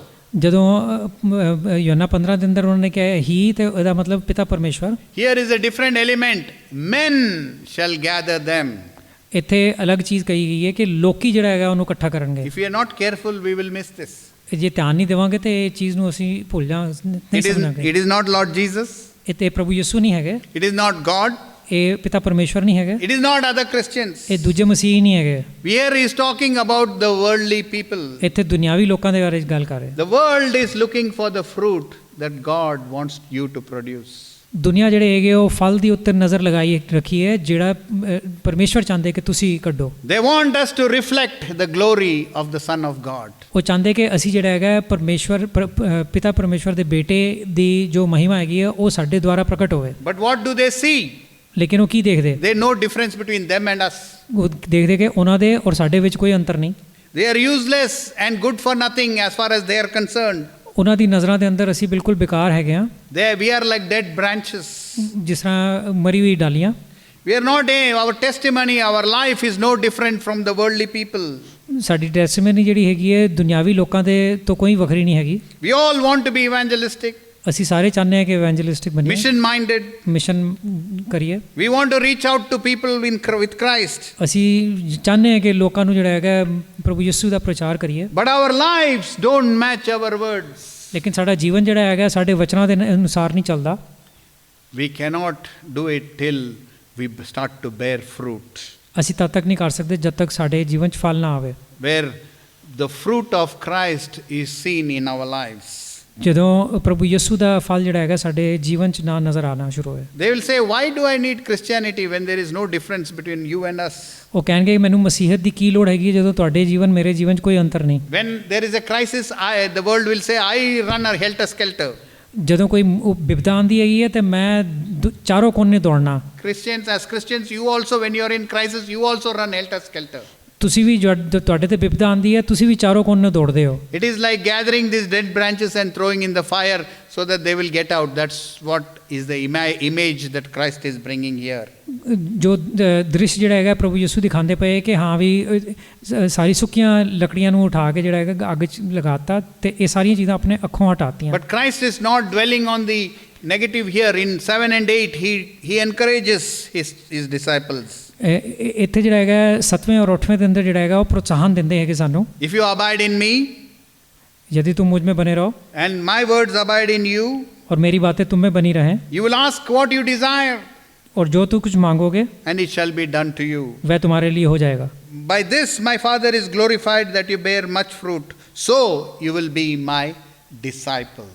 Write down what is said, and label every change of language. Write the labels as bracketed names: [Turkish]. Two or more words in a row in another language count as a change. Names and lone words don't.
[Punjabi] ਜਦੋਂ ਯੋਹੰਨਾ 15 ਦੇ ਅੰਦਰ ਉਹਨਾਂ ਨੇ ਕਿਹਾ ਹੀ ਤੇ ਇਹਦਾ ਮਤਲਬ ਪਿਤਾ ਪਰਮੇਸ਼ਵਰ। [English] Here is a different element. Men shall gather them. [Punjabi] ਇੱਥੇ ਅਲੱਗ ਚੀਜ਼ ਕਹੀ ਗਈ ਹੈ ਕਿ ਲੋਕੀ ਜਿਹੜਾ ਹੈਗਾ ਉਹਨੂੰ ਇਕੱਠਾ ਕਰਨਗੇ। [English] If we are not careful, we will miss this. [Punjabi] ਜੇ ਧਿਆਨ ਨਹੀਂ ਦੇਵਾਂਗੇ ਤੇ ਇਹ ਚੀਜ਼ ਨੂੰ ਅਸੀਂ ਭੁੱਲ ਨਹੀਂ ਸਮਝਾਂਗੇ। [English] It is not Lord Jesus. [Punjabi] ਇਹ ਤੇ ਪ੍ਰਭੂ ਯਿਸੂ ਨਹੀਂ ਹੈਗੇ। [English] It is not God. [Punjabi] ਇਹ ਪਿਤਾ ਪਰਮੇਸ਼ਵਰ ਨਹੀਂ ਹੈਗੇ। [English] It is not other Christians. [Punjabi] ਇਹ ਦੂਜੇ ਮਸੀਹ ਨਹੀਂ ਹੈਗੇ। [English] Here he is talking about the worldly people. [Punjabi] ਇੱਥੇ ਦੁਨਿਆਵੀ ਲੋਕਾਂ ਦੇ ਬਾਰੇ ਗੱਲ ਕਰ ਰਹੇ। [English] The world is looking for the fruit that God wants you to produce. [Punjabi] ਦੁਨੀਆ ਜਿਹੜੇ ਹੈਗੇ ਉਹ ਫਲ ਦੀ ਉੱਤੇ ਨਜ਼ਰ ਲਗਾਈ ਰੱਖੀ ਹੈ ਜਿਹੜਾ ਪਰਮੇਸ਼ਵਰ ਚਾਹੁੰਦੇ ਕਿ ਤੁਸੀਂ ਕੱਢੋ। [English] They want us to reflect the glory of the Son of God. [Punjabi] ਉਹ ਚਾਹੁੰਦੇ ਕਿ ਅਸੀਂ ਜਿਹੜਾ ਹੈਗਾ ਪਰਮੇਸ਼ਵਰ ਪਿਤਾ ਪਰਮੇਸ਼ਵਰ ਦੇ ਬੇਟੇ ਦੀ ਜੋ ਮਹਿਮਾ ਹੈਗੀ ਹੈ ਉਹ ਸਾਡੇ ਦੁਆਰਾ ਪ੍ਰਗਟ ਹੋਵੇ। [English] But what do they see? [Punjabi] ਲੇਕਿਨ ਉਹ ਕੀ ਦੇਖਦੇ? [English] They know difference between them and us. [Punjabi] ਉਹ ਦੇਖਦੇ ਕਿ ਉਹਨਾਂ ਦੇ ਔਰ ਸਾਡੇ ਵਿੱਚ ਕੋਈ ਅੰਤਰ ਨਹੀਂ। [English] They are useless and good for nothing as far as they are concerned. [Punjabi] ਉਹਨਾਂ ਦੀ ਨਜ਼ਰਾਂ ਦੇ ਅੰਦਰ ਅਸੀਂ ਬਿਲਕੁਲ ਬੇਕਾਰ ਹੈਗੇ ਹਾਂ। [English] We are like dead branches. [Punjabi] ਜਿਸ ਤਰ੍ਹਾਂ ਮਰੀ ਹੋਈ ਡਾਲੀਆਂ। [English] We are not our testimony, our life is no different from the worldly people. [Punjabi] ਸਾਡੀ ਟੈਸਟੀਮਨੀ ਜਿਹੜੀ ਹੈਗੀ ਹੈ ਦੁਨਿਆਵੀ ਲੋਕਾਂ ਦੇ ਤੋਂ ਕੋਈ ਵੱਖਰੀ ਨਹੀਂ ਹੈਗੀ। [English] We all want to be evangelistic. [Punjabi] ਅਸੀਂ ਸਾਰੇ ਚਾਹੁੰਦੇ ਹਾਂ ਕਿ ਇਵੈਂਜਲਿਸਟਿਕ ਬਣੀਏ। [English] Mission minded. [Punjabi] ਮਿਸ਼ਨ ਕਰੀਏ। [English] We want to reach out to people with Christ. [Punjabi] ਅਸੀਂ ਚਾਹੁੰਦੇ ਹਾਂ ਕਿ ਲੋਕਾਂ ਨੂੰ ਜਿਹੜਾ ਹੈਗਾ ਪ੍ਰਭੂ ਯਿਸੂ ਦਾ ਪ੍ਰਚਾਰ ਕਰੀਏ। [English] But our lives don't match our words. [Punjabi] ਲੇਕਿਨ ਸਾਡਾ ਜੀਵਨ ਜਿਹੜਾ ਹੈਗਾ ਸਾਡੇ ਵਚਨਾਂ ਦੇ ਅਨੁਸਾਰ ਨਹੀਂ ਚੱਲਦਾ। [English] We cannot do it till we start to bear fruit. [Punjabi] ਅਸੀਂ ਤਦ ਤੱਕ ਨਹੀਂ ਕਰ ਸਕਦੇ ਜਦ ਤੱਕ ਸਾਡੇ ਜੀਵਨ 'ਚ ਫਲ ਨਾ ਆਵੇ। [English] Where the fruit of Christ is seen in our lives. [Punjabi] ਜਦੋਂ ਪ੍ਰਭੂ ਯਿਸੂ ਦਾ ਫਲ ਜਿਹੜਾ ਹੈਗਾ ਸਾਡੇ ਜੀਵਨ 'ਚ ਨਾ ਨਜ਼ਰ ਆਉਣਾ ਸ਼ੁਰੂ ਹੋਏ। [English] They will say, why do I need Christianity when there is no difference between you and us? [Punjabi] ਉਹ ਕਹਿਣਗੇ ਮੈਨੂੰ ਮਸੀਹਤ ਦੀ ਕੀ ਲੋੜ ਹੈਗੀ ਜਦੋਂ ਤੁਹਾਡੇ ਜੀਵਨ ਮੇਰੇ ਜੀਵਨ 'ਚ ਕੋਈ ਅੰਤਰ ਨਹੀਂ। [English] When there is a crisis, the world will say, I run a helter-skelter. [Punjabi] ਜਦੋਂ ਕੋਈ ਵਿਪਦਾ ਆਉਂਦੀ ਹੈਗੀ ਹੈ ਤੇ ਮੈਂ ਚਾਰੋਂ ਕੋਨੇ ਦੌੜਨਾ। [English] As Christians, you also, when you are in crisis, you also run helter-skelter. [Punjabi] ਤੁਸੀਂ ਵੀ ਤੁਹਾਡੇ ਤੇ ਵਿਪਦਾ ਆਉਂਦੀ ਹੈ ਤੁਸੀਂ ਵੀ ਚਾਰੋਂ ਕੋਨੇ ਦੌੜਦੇ ਹੋ। [English] It is like gathering these dead branches and throwing in the fire so that they will get out. That's what is the image that Christ is bringing here. [Punjabi] ਜੋ ਦ੍ਰਿਸ਼ ਜਿਹੜਾ ਹੈਗਾ ਪ੍ਰਭੂ ਯਿਸੂ ਦਿਖਾਉਂਦੇ ਪਏ ਕਿ ਹਾਂ ਵੀ ਸਾਰੀ ਸੁੱਕੀਆਂ ਲੱਕੜੀਆਂ ਨੂੰ ਉਠਾ ਕੇ ਜਿਹੜਾ ਹੈਗਾ ਅੱਗ 'ਚ ਲਗਾਤਾ ਤੇ ਇਹ ਸਾਰੀਆਂ ਚੀਜ਼ਾਂ ਆਪਣੇ ਅੱਖੋਂ ਹਟਾਤੀਆਂ। [English] But Christ is not dwelling on the negative here. In 7 and 8, he encourages his disciples. [Punjabi] ਇੱਥੇ ਜਿਹੜਾ ਹੈਗਾ 7ਵੇਂ ਔਰ 8ਵੇਂ ਦੇ ਅੰਦਰ ਜਿਹੜਾ ਹੈਗਾ ਉਹ ਪ੍ਰੋਤਸਾਹਨ ਦਿੰਦੇ ਹੈਗੇ ਸਾਨੂੰ। [English] If you abide in me, [Hindi] यदि तुम मुझ में बने रहो [English] and my words abide in you, [Hindi] और मेरी बातें तुम में बनी रहें, [English] you will ask what you desire, [Hindi] और जो तू कुछ मांगोगे [English] and it shall be done to you. [Hindi] वह तुम्हारे लिए हो जाएगा। [English] By this my Father is glorified, that you bear much fruit, so you will be my disciples.